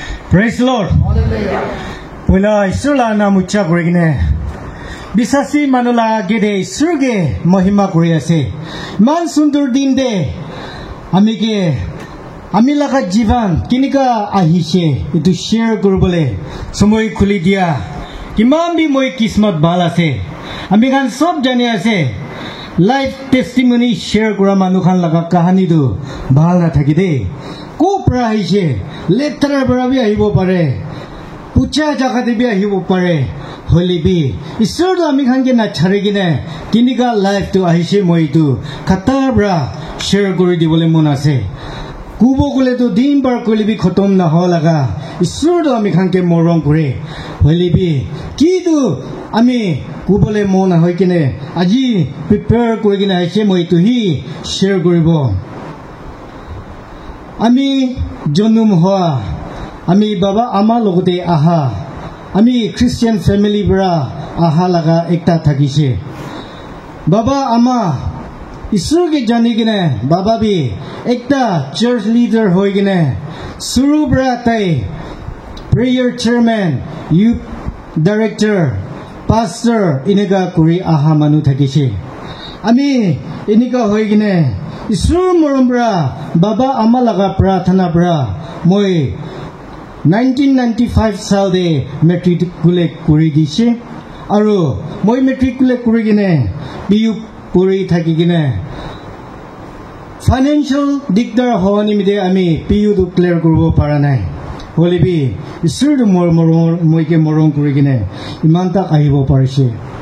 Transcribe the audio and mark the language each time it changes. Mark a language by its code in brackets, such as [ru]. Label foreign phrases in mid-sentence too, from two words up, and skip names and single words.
[en] Praise the Lord. [nag] Pula isula na mucha kurigine. Bisasi manula gede surge mahima kuriase. Man sundur dinde. Amila ka jivan kinika ahishe itu share kurubole. Samoy khuli dia. Kimam bi moi kismat bala se. Amikan sob jane ase. [en] Life testimony [nag] share kura manukhan laga kahani du bhal na thakide. Ko prahishe letra barabi ahibo pare. Pucha jakate bi ahibo pare. Holibi isur do amikhan ke na charegine kinika life to ahishe moi tu khatabra share kuri dibole mon ase. Kubo kule to din bar kolibi khotom na ho laga isur do amikhan ke morong kure. Holibi ki tu ami kubole mon hoy kine aji prepare kuri kine ahishe moi tu hi share koribo. Ami jonum hoa ami baba ama logote aha ami [en] Christian family [nag] bra aha laga ekta thakise baba ama isur ke jani kine baba bi ekta [en] church leader [nag] hoy kine suru bra tai [en] prayer chairman youth director pastor [nag] inega kuri aha manu thakise ami inika hoy kine isur morambra baba amalaga prathana bra moi 1995 sal de matriculate kuri dise aru moi matriculate kuri gine biu puri thaki gine financial dikdar honi mide ami piu du clear kurbo para nai holibi isur du moi ke morong kuri gine iman tak ahibo parise